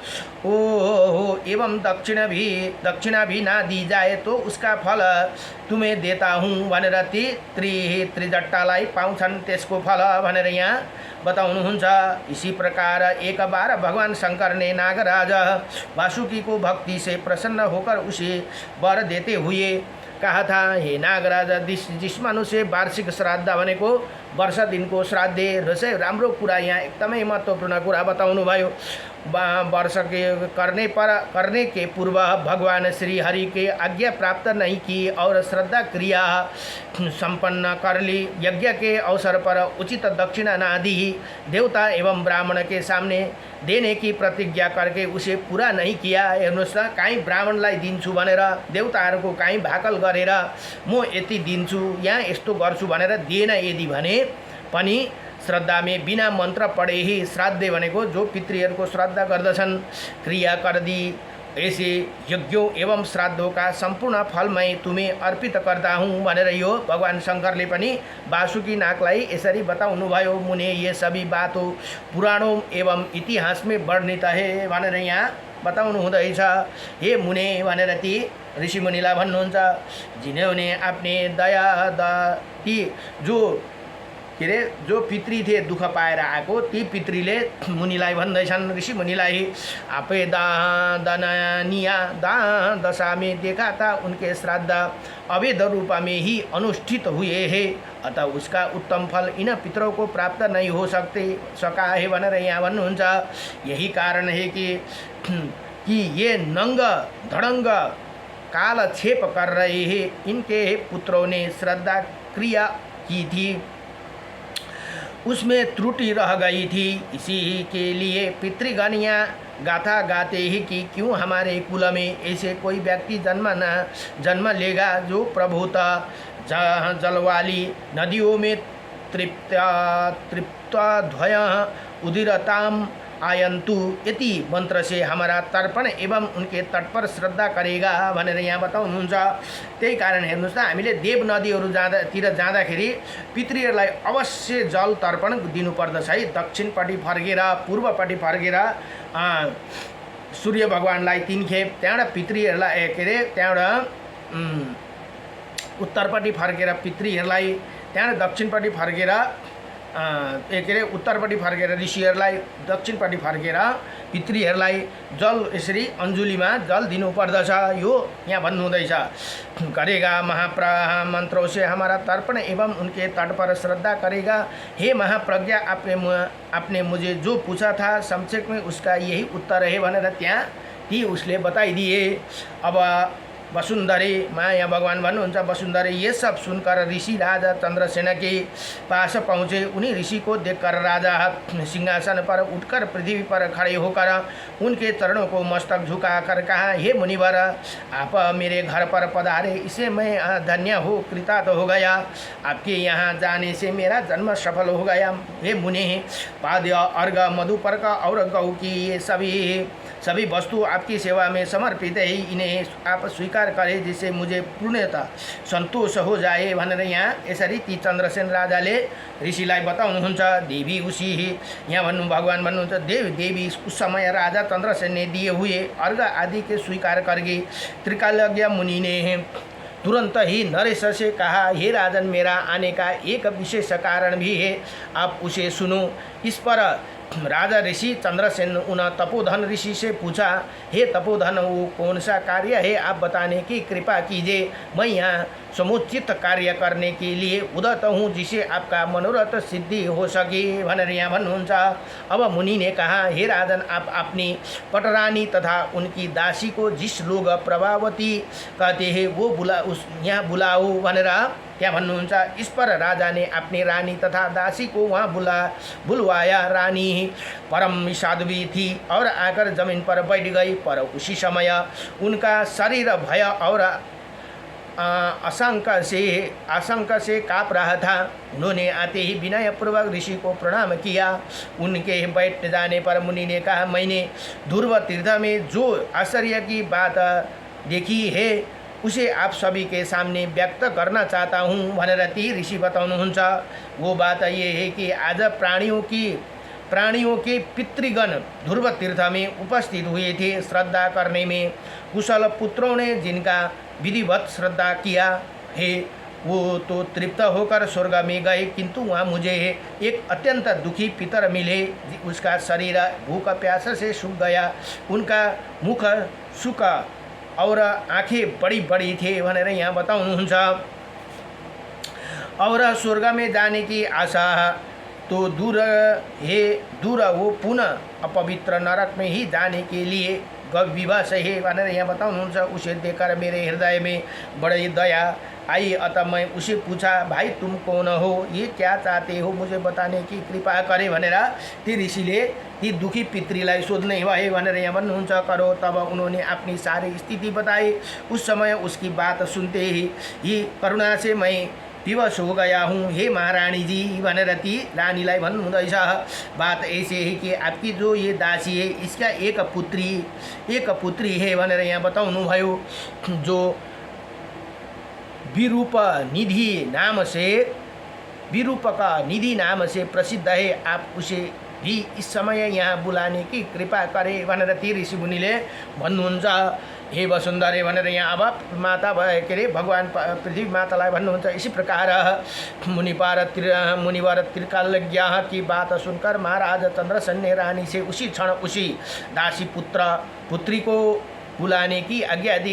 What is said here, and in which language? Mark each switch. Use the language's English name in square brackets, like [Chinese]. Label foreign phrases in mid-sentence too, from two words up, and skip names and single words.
[Hindi] एवं दक्षिणा भी ना दी जाए तो उसका फल तुम्हें देता हूँ [Nepali] भनेर त्रिजट्टालाई पाउँछन् त्यसको फल भनेर यहाँ बताउनुहुन्छ। [Hindi] इसी प्रकार एक बार भगवान शंकर ने नागराज वासुकी को भक्ति से प्रसन्न होकर उसे वर देते हुए कहा था, हे नागराज जिस मनुष्य वार्षिक श्राद्ध [Nepali] भनेको वर्ष दिनको श्राद्ध र राम्रो कुरा यहाँ एकदमै महत्त्वपूर्ण कुरा बताउनु भयो। [Hindi] वर्ष के करने के पूर्व भगवान श्री हरि के आज्ञा प्राप्त नहीं की और श्रद्धा क्रिया संपन्न कर ली, यज्ञ के अवसर पर उचित दक्षिणा ना दी, देवता एवं ब्राह्मण के सामने देने की प्रतिज्ञा करके उसे पूरा नहीं किया। [Nepali] हेर्नुहोस् त काहीँ ब्राह्मणलाई दिन्छु भनेर देवताहरूको काहीँ भाकल गरेर म यति दिन्छु यहाँ यस्तो गर्छु भनेर दिएन यदि भने पनि [Hindi] श्रद्धा में बिना मंत्र पढे ही [Nepali] श्राद्ध भनेको जो पितृहरूको श्राद्ध गर्दछन् [Hindi] क्रिया कर दी। ऐसे यज्ञों एवं श्राद्धों का संपूर्ण फल मैं तुम्हें अर्पित करता हूँ [Nepali] भनेर यो भगवान शंकरले पनि वासुकी नागलाई यसरी बताउनु भयो। [Hindi] मुने ये सभी बातों पुराणों एवं इतिहास में वर्णित है [Nepali] भनेर यहाँ बताउनु हुँदैछ। हे मुने भनेर ती ऋषि मुनिलाई भन्नुहुन्छ, [Hindi] जिन्होंने अपने दया [Nepali] ती जो पितृ थे दुख पाएर आएको ती पितृले मुनिलाई भन्दैछन्, ऋषि मुनिलाई [Hindi] आपे दानिया दशा में देखा था उनके श्राद्ध अवैध रूप में ही अनुष्ठित हुए हैं, अतः उसका उत्तम फल इन पितरों को प्राप्त नहीं हो सका है [Nepali] भनेर यहाँ भन्नुहुन्छ। [Hindi] यही कारण है कि ये नंग धड़ंग कालक्षेप कर रहे हैं, इनके पुत्रों ने श्रद्धा क्रिया की थी उसमें त्रुटि रह गई थी। इसी के लिए पितृगणियाँ गाथा गाते ही कि क्यों हमारे कुल में ऐसे कोई व्यक्ति जन्म लेगा जो प्रभुता जल वाली नदियों में तृप्तध्वय उदिरताम आयन्तु यति मंत्र से हमारा तर्पण एवं उनके तट पर श्रद्धा करेगा [Nepali] भनेर यहाँ बताउनुहुन्छ। त्यही कारण हेर्नुहोस् त हामीले देव नदीहरू जाँदाखेरि पितृहरूलाई अवश्य जल तर्पण दिनुपर्दछ है। दक्षिणपट्टि फर्केर पूर्वपट्टि फर्केर सूर्य भगवानलाई 3 खेप, त्यहाँबाट पितृहरूलाई के अरे त्यहाँबाट उत्तरपट्टि फर्केर पितृहरूलाई, त्यहाँबाट दक्षिणपट्टि फर्केर के अरे उत्तरपट्टि फर्केर ऋषिहरूलाई, दक्षिणपट्टि फर्केर पितृहरूलाई जल यसरी अंजुलीमा जल दिनुपर्दछ। यो यहाँ भन्नुहुँदैछ, [Hindi] करेगा मंत्रों से हमारा तर्पण एवं उनके तट पर श्रद्धा करेगा। हे महाप्रज्ञा आपने मुझे जो पूछा था संक्षेप में उसका यही उत्तर है [Nepali] भनेर त्यहाँ ती उसले बताइदिए। अब वसुंधरे माया भगवान भन्नुहुन्छ, [Hindi] वसुंधरे ये सब सुनकर ऋषि राजा चंद्रसेन के पास पहुँचे। उन्हीं ऋषि को देखकर राजा सिंहासन पर उठकर पृथ्वी पर खड़े होकर उनके चरणों को मस्तक झुकाकर कहा, हे मुनिवर आप मेरे घर पर पधारे, इसे मैं धन्य हो कृतार्थ हो गया। आपके यहाँ जाने से मेरा जन्म सफल हो गया। हे मुनि, पाद्य अर्घ मधुपर्क और गौ की ये सभी सभी वस्तु आपकी सेवा में समर्पित है, इन्हें आप स्वीकार करें जिससे मुझे पूर्णतः सन्तोष हो जाए [Nepali] भनेर यहाँ यसरी ती चन्द्रसेन राजाले ऋषिलाई बताउनुहुन्छ। [Hindi] देवी उसी [Nepali] यहाँ भन्नु भगवान भन्नुहुन्छ [Hindi] देवी उस समय राजा चंद्रसेन ने दिए हुए अर्घ आदि के स्वीकार करके त्रिकालज्ञ मुनि ने तुरंत ही नरेश से कहा, हे राजन, मेरा आने का एक विशेष कारण भी है, आप उसे सुनो। इस पर राजा ऋषि चंद्रसेन उन तपोधन ऋषि से पूछा, हे तपोधन, वो कौन सा कार्य है, आप बताने की कृपा कीजिए। मैं यहाँ समुचित कार्य करने के लिए उदत हूँ जिसे आपका मनोरथ सिद्धि हो सके [Nepali] भनेर यहाँ भन्नुहुन्छ। [Hindi] अब मुनि ने कहा, हे राजन, आप अपनी पटरानी तथा उनकी दासी को जिस लोग प्रभावती कहते हैं वो यहाँ बुलाओ [Nepali] भनेर क्या भन्नुहुन्छ। [Hindi] इस पर राजा ने अपनी रानी तथा दासी को वहाँ बुलवाया। रानी परम साध्वी थी और आकर जमीन पर बैठ गई, पर उसी समय उनका शरीर भय और आशंका से काँप रहा था। उन्होंने आते ही विनयपूर्वक ऋषि को प्रणाम किया। उनके बैठ जाने पर मुनि ने कहा, मैंने ध्रुव तीर्थ में जो आश्चर्य की बात देखी है उसे आप सभी के सामने व्यक्त करना चाहता हूँ [Nepali] भनेर ती ऋषि बताउनुहुन्छ। [Hindi] वो बात ये है कि आज प्राणियों के पितृगण ध्रुव तीर्थ में उपस्थित हुए थे। श्रद्धा करने में कुशल पुत्रों ने जिनका विधिवत श्रद्धा किया है वो तो तृप्त होकर स्वर्ग में गए, किंतु वहाँ मुझे एक अत्यंत दुखी पितर मिले। उसका शरीर भूख प्यास से सूख गया, उनका मुख सूखा और आँखें बड़ी बड़ी थे [Nepali] भनेर यहाँ बताउनुहुन्छ। [Hindi] और स्वर्ग में जाने की आशा तो दूर वो पुनः अपवित्र नरक में ही जाने के लिए विवश है [Nepali] भनेर यहाँ बताउनुहुन्छ। [Hindi] उसे देखकर मेरे हृदय में बड़ी दया आई, अतः मैं उसे पूछा, भाई तुम कौन हो, ये क्या चाहते हो, मुझे बताने की कृपा करे [Nepali] भनेर ती ऋषिले ती दुखी पितृलाई सोध्ने भए भनेर यहाँ भन्नुहुन्छ। [Hindi] करो तब उन्होंने अपनी सारी स्थिति बताई। उस समय उसकी बात सुनते ही करुणा से मैं विवश हो गया हूँ, हे महारानी जी [Nepali] भनेर ती रानीलाई भन्नुहुँदैछ। [Hindi] बात ऐसे है कि आपकी जो ये दासी है इसका एक पुत्री है [Nepali] भनेर यहाँ बताउनु भयो, [Hindi] जो विरूपका निधि नाम से प्रसिद्ध है। आप उसे भी इस समय यहाँ बुलाने की कृपा करे [Nepali] भनेर ती ऋषि मुनिले भन्नुहुन्छ। [Hindi] हे वसुन्धरे भनेर यहाँ अब माता के अरे भगवान पृथ्वी मातालाई भन्नुहुन्छ। इसी प्रकार मुनिवर त्रिकालज्ञ की बात सुनकर महाराज चंद्रसेन ने रानी से उसी क्षण उसी दासी पुत्री को बुलाने की आज्ञा दी।